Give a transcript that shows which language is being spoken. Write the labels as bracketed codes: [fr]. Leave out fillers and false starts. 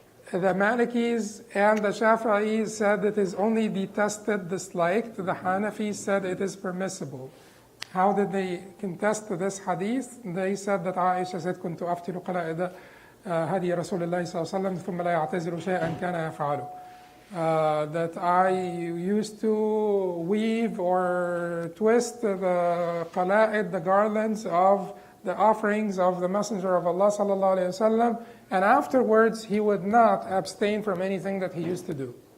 [en] The Malikis and the Shafi'is said it is only detested, disliked. The Hanafis said it is permissible. How did they contest this hadith? They said that Aisha said, [ar] كنت أفتل قلائد هدي رسول الله صلى الله عليه وسلم ثم لا يعتذر شيئا كان يفعله. [en] That I used to weave or twist the qala'id, the garlands of the offerings of the Messenger of Allah sallallahu alaihi wasallam, and afterwards he would not abstain from anything that he used to do.